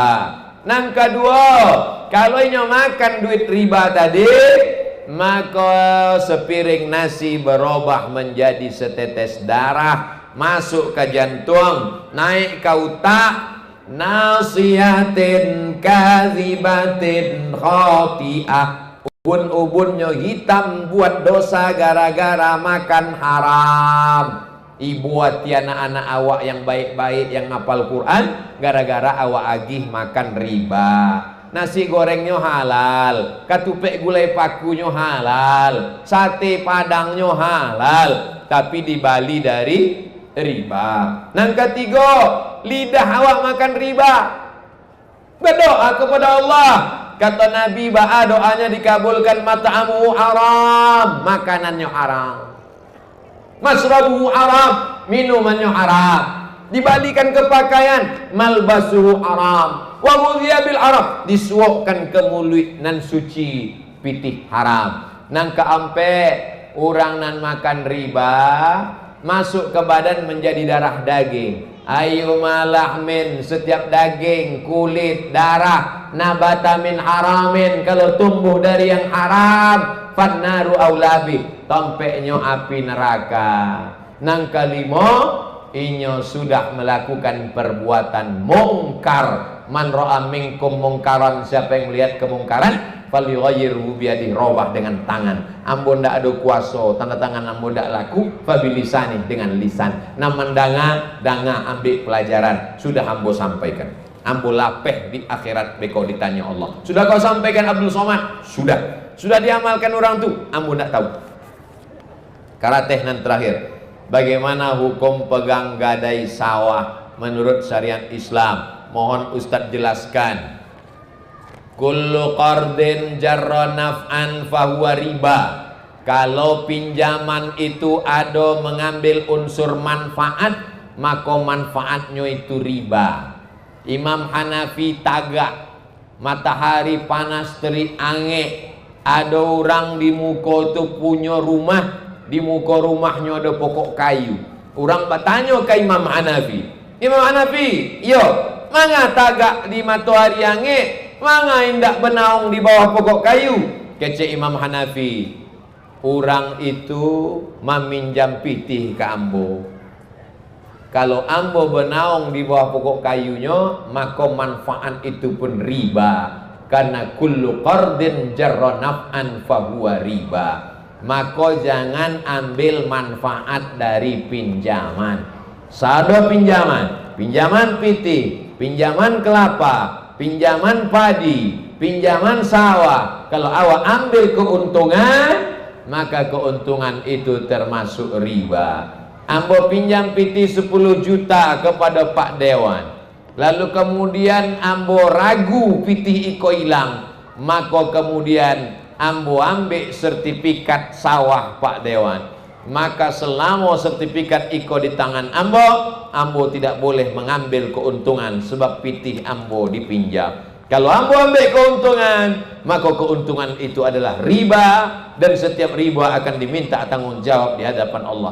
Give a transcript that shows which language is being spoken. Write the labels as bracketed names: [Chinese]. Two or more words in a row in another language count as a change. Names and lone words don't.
[Indonesian] Yang kedua, kalau inyo makan duit riba tadi, maka sepiring nasi berubah menjadi setetes darah, masuk ke jantung, naik ke otak, [Arabic] ناصية كاذبة خاطئة. [Indonesian] Ubun-ubunnya hitam buat dosa gara-gara makan haram. Ibu hati anak-anak awak yang baik-baik yang ngapal Quran, gara-gara awak agih makan riba. Nasi gorengnya halal, katupek gulai pakunya halal, sate padangnya halal, tapi dibali dari riba. Yang ketiga, lidah awak makan riba. Berdoa kepada Allah. Kata Nabi, ba'a doanya dikabulkan, [Arabic] مطعمه حرام, [Indonesian] makanannya haram, [Arabic] مشربه حرام, [Indonesian] minumannya haram, dibalikan ke pakaian, [Arabic] ملبسه حرام وغذي بالحرام, [Indonesian] disuapkan ke mulut nan suci [Minangkabau] pitih haram. Nang keampe orang nan makan riba masuk ke badan menjadi darah daging. [Arabic] أيما لحم, [Indonesian] setiap daging, kulit, darah, [Arabic] نبت من حرام, [Indonesian] kalau tumbuh dari yang haram, [Arabic] فالنار أولى به, [Indonesian] tompeknya api neraka. Nang kelima, inyo sudah melakukan perbuatan mungkar. [Arabic] من رأى منكم منكرا, [Indonesian] siapa yang melihat kemungkaran, [Arabic] فليغيره بيده, [Indonesian] robah dengan tangan. [Minangkabau] Ambo ndak ada kuasa, tanda tangan ambo ndak laku, fabilisani, dengan lisan. Naman danga ambil pelajaran, sudah ambo sampaikan. Ambo lapeh di akhirat beko ditanya Allah. Sudah kau sampaikan Abdul Somad? [Indonesian] Sudah. Sudah diamalkan orang tu? [Minangkabau] Ambo ndak tahu. Karateh nan terakhir. [Indonesian] Bagaimana hukum pegang gadai sawah menurut syariat Islam? Mohon Ustadz jelaskan. [Arabic] كل قرض جر نفعا فهو ربا. [Indonesian] Kalau pinjaman itu ada mengambil unsur manfaat, maka manfaatnya itu riba. [Minangkabau] Imam Hanafi tagak, matahari panas terik ange, ada orang di muka itu punya rumah, di muka rumahnya ada pokok kayu. [Indonesian] Orang bertanya ke Imam Hanafi, Imam Hanafi, [Minangkabau] yo, manga tagak di matahari ange, manga indak benaung di bawah pokok kayu? Kece Imam Hanafi, orang itu meminjam pitih ke ambo. Kalau ambo benaung di bawah pokok kayunya, maka manfaat itu pun riba. [Indonesian] Karena [Arabic] كل قرض جر نفعا فهو ربا. [Indonesian] Maka jangan ambil manfaat dari pinjaman. [Minangkabau] Sado pinjaman, pinjaman pitih, pinjaman kelapa, pinjaman padi, pinjaman sawah. [Indonesian] Kalau awak ambil keuntungan, maka keuntungan itu termasuk riba. [Minangkabau] Ambo pinjam piti 10 juta kepada Pak Dewan, lalu kemudian ambo ragu piti iko hilang, [Indonesian] maka kemudian ambo ambil sertifikat sawah Pak Dewan, maka selama sertifikat iko di tangan ambo tidak boleh mengambil keuntungan sebab piti ambo dipinjam. Kalau ambo ambil keuntungan, maka keuntungan itu adalah riba, dan setiap riba akan diminta tanggung jawab di hadapan Allah.